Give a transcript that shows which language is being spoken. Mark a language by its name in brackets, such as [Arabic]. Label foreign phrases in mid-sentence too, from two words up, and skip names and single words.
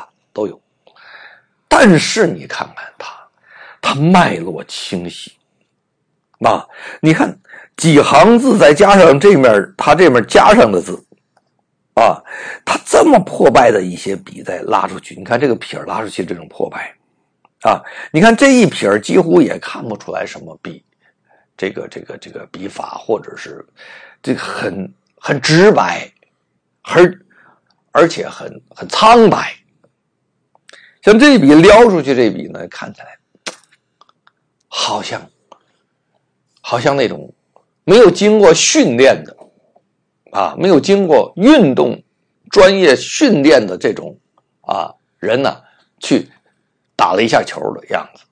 [Chinese] 都有。但是你看看它脈絡清晰你看幾行字再加上它這面加上的字它這麼破敗的一些筆再拉出去，你看這個撇拉出去這種破敗你看這一撇幾乎也看不出來什麼筆這個筆法，或者是這個很直白，而且很蒼白。像這筆撩出去，這筆呢看起來好像那種沒有經過訓練的沒有經過運動專業訓練的這種人呢去打了一下球的樣子。